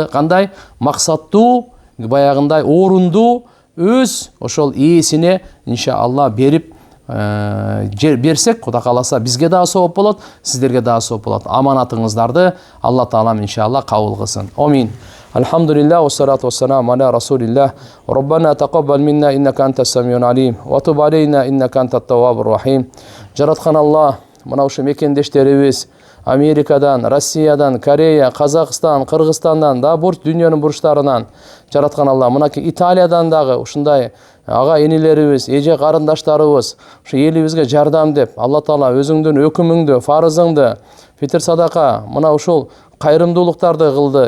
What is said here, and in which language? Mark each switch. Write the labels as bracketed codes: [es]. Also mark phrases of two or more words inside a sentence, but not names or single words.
[ky] Кандай? Максаттуу, баягындай орунду өз ошол ээсине иншалла берип берсек, Кудай кааласа бизге дагы сооп болот, сиздерге дагы сооп болот. Аманатыңыздарды Алла Таалам иншалла кабыл кылсын. Амин. [ar] الحمد لله والصلاة والسلام على رسول الله. ربنا تقبل منا إنك أنت السميع العليم وتب علينا إنك أنت التواب الرحيم. [ky] Жараткан Алла, мына ушу мекендештерибиз Америкадан, Россиядан, Корея, Казакстан, Кыргызстандан, да дүйнөнүн бурчтарынан жараткан Алла, мынакей Италиядан дагы ушундай ага энилерибиз, эже карындаштарыбыз ушу элибизге жардам деп, Алла Таала өзүңдүн өкүмүңдү, фарызыңды, фитр садака, мына ушул кайрымдуулуктарды кылды.